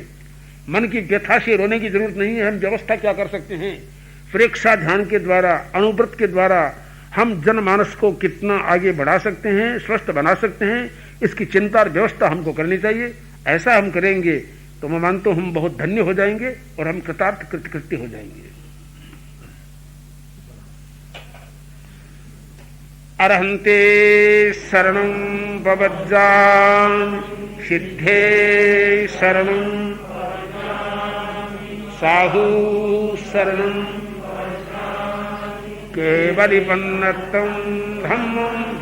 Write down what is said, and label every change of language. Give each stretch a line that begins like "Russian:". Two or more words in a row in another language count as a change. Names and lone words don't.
Hindi: मन की व्यथा से रोने की जरूरत नहीं है, हम व्यवस्था क्या कर सकते हैं। प्रेक्षा ध्यान के द्वारा, अणुव्रत के द्वारा हम जनमानस को कितना आगे बढ़ा सकते हैं, स्वस्थ बना सकते हैं, इसकी चिंता और व्यवस्था हमको करनी चाहिए। ऐसा हम करेंगे तो मैं मानता हूं हम बहुत धन्य हो जाएंगे और हम कृतार्थ कृत्य हो जाएंगे।
Prakrit languages: अरहंते शरणं भवज्जान सिद्धे शरणं साहू शरणं केवलिपन्नतं धम्मं